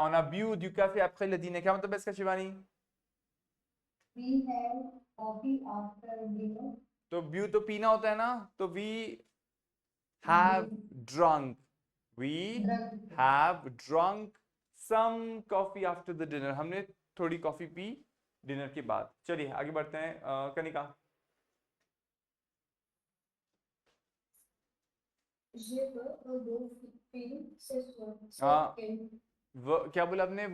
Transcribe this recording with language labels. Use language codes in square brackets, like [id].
[fr] ऑन आ ब्यू du café après le dîner। [hi] क्या मतलब है इसका Shivani? [en] We have coffee after dinner. [hi] तो ब्यू तो पीना होता है ना, तो [en] We have drunk, we have drunk some coffee after the dinner. [hi] हमने थोड़ी कॉफी पी डिनर के बाद। चलिए आगे बढ़ते हैं। कनिका। हाँ, क्या बोला आपने?